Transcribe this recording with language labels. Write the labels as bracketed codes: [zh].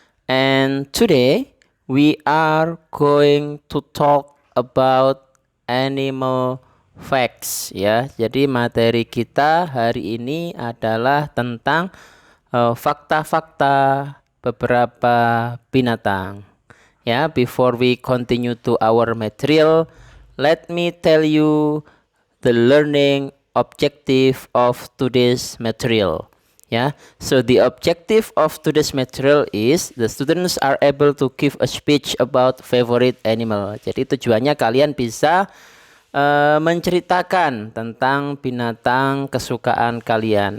[en] And today we are going to talk about animal facts ya. [id] Jadi materi kita hari ini adalah tentang fakta-fakta beberapa binatang. [en] Ya, before we continue to our material, let me tell you the learning objective of today's material. Yeah, so the objective of today's material is the students are able to give a speech about favorite animal. [id] Jadi tujuannya kalian bisa menceritakan tentang binatang kesukaan kalian.